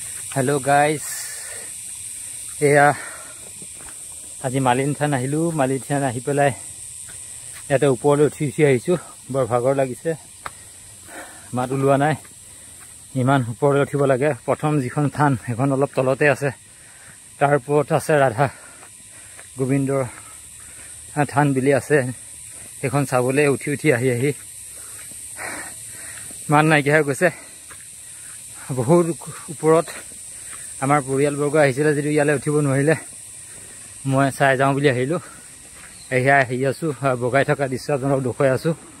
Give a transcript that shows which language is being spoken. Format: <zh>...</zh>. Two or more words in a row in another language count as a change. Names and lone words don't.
<en>hello guys</en> <as>এয়া আজি মালিনী থান আহিলো মালিনী থান আহি পেলায় যাতে ওপৰলৈ উঠি आहिছো बर भागर लागिছে মাত উলিওৱা নাই ইমান ওপৰলৈ উঠিব লাগে প্ৰথম যিখন থান এখন অলপ তলতে আছে তাৰ ওপৰত আছে ৰাধা গোবিন্দৰ থান বিলি আছে এখন চাবলে উঠি আহি মান নাইকিয়া হৈ গৈছে বহুত ওপৰত আমাৰ পৰিয়ালবৰ্গ আহিছিল যদি ইয়ালে উঠিব নোৱাৰিলে মই চাই যাওঁ বুলি আহিলো এয়া আহি আছো বগাই থকা দৃশ্য আপোনাক দেখুৱাই আছো</as>